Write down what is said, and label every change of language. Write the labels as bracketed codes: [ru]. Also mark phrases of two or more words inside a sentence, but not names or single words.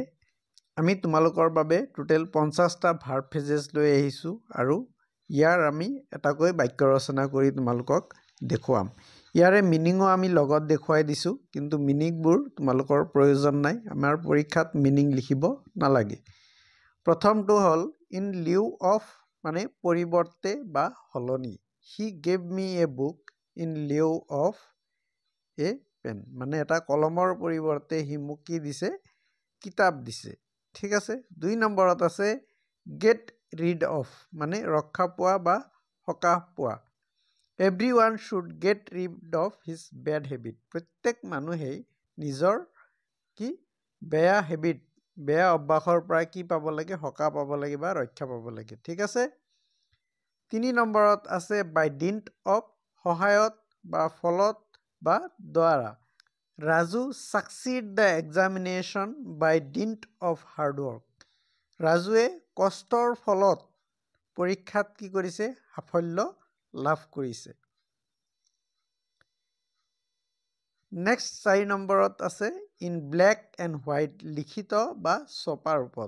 [as] আমি তোমালোকৰ বাবে টোটেল 50টা [en] verb phrases [as] লৈ আহিছো আৰু ইয়াৰ আমি এটাকৈ বাক্য ৰচনা কৰি তোমালোকক দেখুৱাম। ইয়াৰে মিনিংও আমি লগত দেখুৱাই দিছো, কিন্তু মিনিংবোৰ তোমালোকৰ প্ৰয়োজন নাই। আমাৰ পৰীক্ষাত মিনিং লিখিব নালাগে। প্ৰথমটো হল [en] in lieu of [as] মানে পৰিৱৰ্তে বা সলনি। [en] he gave me a book in lieu of a pen [as] মানে এটা কলমৰ পৰিৱৰ্তে হি মোক কি দিছে, কিতাপ দিছে। ঠিক আছে। 2 নম্বৰত আছে [en] get rid of [as] মানে ৰক্ষা পোৱা বা সকাহ পোৱা। [en] Everyone should get rid of his bad habit. [as] প্ৰত্যেক মানুহেই নিজৰ কি বেয়া হেবিট বেয়া অভ্যাসৰ পৰা কি পাব লাগে, সকাহ পাব লাগে বা ৰক্ষা পাব লাগে। ঠিক আছে। 3 নম্বৰত আছে [en] by dint of [as] সহায়ত বা ফলত বা দ্বাৰা। [en] ৰাজু succeed the examination by dint of hard work. [as] ৰাজুৱে কষ্টৰ ফলত পৰীক্ষাত কি কৰিছে, সাফল্য লাভ কৰিছে। নেক্সট 4 নম্বৰত আছে [en] in black and white [as] লিখিত বা ছপা ৰূপত।